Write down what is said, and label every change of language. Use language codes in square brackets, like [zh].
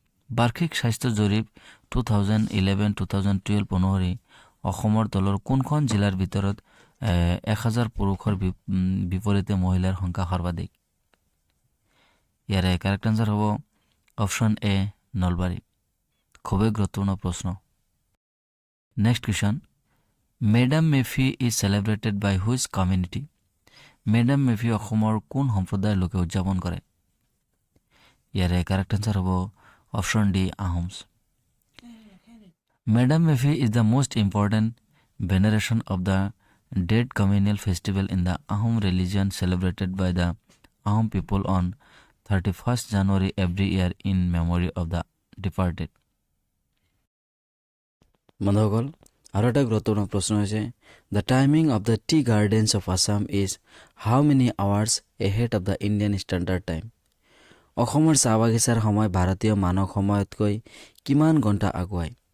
[as] বাৰ্ষিক স্বাস্থ্য জৰীপ 2011-2012 অনুসৰি অসমৰ তলৰ কোনখন জিলাৰ ভিতৰত 1000 পুৰুষৰ বিপৰীতে মহিলাৰ সংখ্যা সৰ্বাধিক? ইয়াৰে [en] correct answer [as] হ'ব অপশ্যন এ, নলবাৰী। খুবেই গুৰুত্বপূৰ্ণ প্ৰশ্ন। [en] Next question, Medam Mephi is celebrated by which community? [as] Madam মেফি অসমৰ কোন সম্প্ৰদায়ৰ লোকে উদযাপন কৰে? ইয়াৰে [en] correct answer [as] হ'ব option D, Ahoms. [en] Medam Mephi is the most important veneration of the dead communal festival in the Ahom religion celebrated by the Ahom people on 31st January every year in memory of the departed. [as] বন্ধুসকল, আৰু এটা গুৰুত্বপূৰ্ণ প্ৰশ্ন হৈছে, [en] The timing of the tea gardens of Assam is how many hours ahead of the Indian Standard Time? [as] অসমৰ চাহ বাগিচাৰ সময় ভাৰতীয় মানক সময়তকৈ কিমান ঘণ্টা আগুৱাই?